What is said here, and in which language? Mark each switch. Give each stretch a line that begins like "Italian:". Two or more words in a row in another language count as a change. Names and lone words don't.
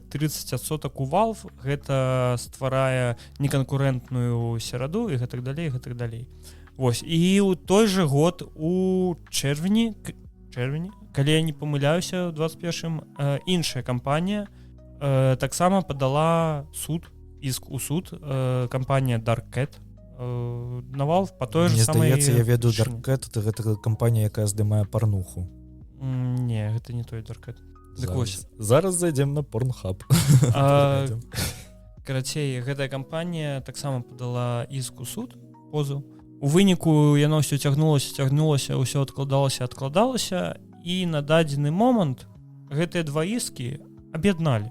Belarusian: 30% у Valve, гэта стварае неканкурэнтную сераду і гэтак далей. Вось, і ў той жа год у чэрвені, калі я не памыляюся, у 21-м іншая кампанія таксама падала іск у суд, кампанія Dark Cat, на Valve
Russian: по той же самой...
Belarusian: Мне здаецца, я ведаю Dark Cat, гэта кампанія, якая здымае парнуху. Не, гэта не той Dark Cat. Зараз зайдзем на Pornhub. Карацей, гэтая кампанія таксама падала іск у суд, позыў. У выніку яно ўсё цягнулася, ўсё адкладалася, і на дадзены момант гэтыя два іскі аб'ядналі.